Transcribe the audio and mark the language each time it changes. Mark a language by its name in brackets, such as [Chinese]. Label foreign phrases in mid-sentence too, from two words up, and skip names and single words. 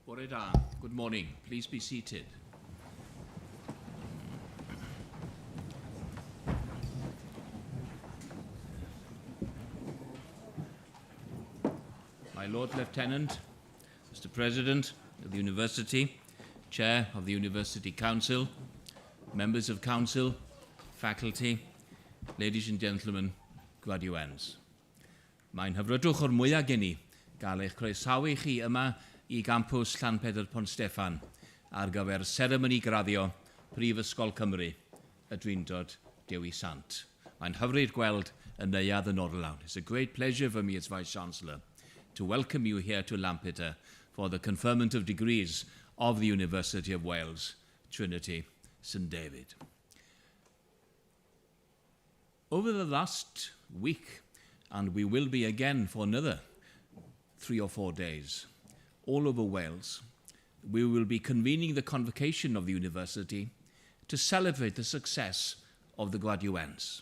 [English] da. Good morning. Please be seated. My Lord Lieutenant, Mr. President of the University, Chair of the University Council, members of Council, faculty, ladies and gentlemen, graduands. [Welsh] Mae'n hyfrydwch o'r mwyaf gen i gael eich croesawu chi yma I gampws Lampeter Pont Steffan ar gyfer seremoni graddio Prifysgol Cymru y Drindod Dewi Sant. Mae'n hyfryd gweld y neuadd yn orlawn. [English] It's a great pleasure for me as Vice-Chancellor to welcome you here to Lampeter for the conferment of degrees of the University of Wales, Trinity, St David. Over the last week, and we will be again for another 3 or 4 days, all over Wales, we will be convening the convocation of the university to celebrate the success of the graduands.